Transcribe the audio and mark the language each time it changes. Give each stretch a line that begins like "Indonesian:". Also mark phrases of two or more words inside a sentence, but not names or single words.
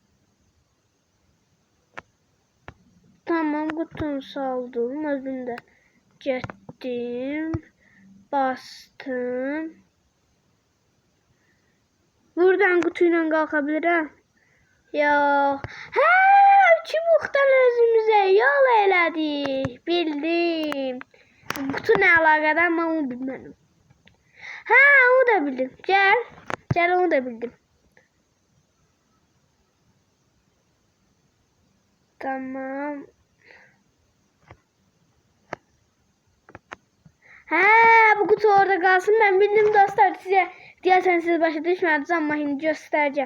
Azerbaijani: Tamam, kutunu saldım, özüm də getdim, bastım. Buradan kutuyla qalxabilirəm. Yox. Hə, çubuqdan özümüzə yol elədik. Bildim.
Turkish: Kutu ne alakadar ama onu bilmedim.
Azerbaijani: Ha onu da bildim. Gel onu da bildim. Tamam.
Turkish: Ha bu kutu orada kalsın, ben bildim dostlar, size diyorsan siz
Azerbaijani: başa düşmediniz
Turkish: ama şimdi göstereceğim.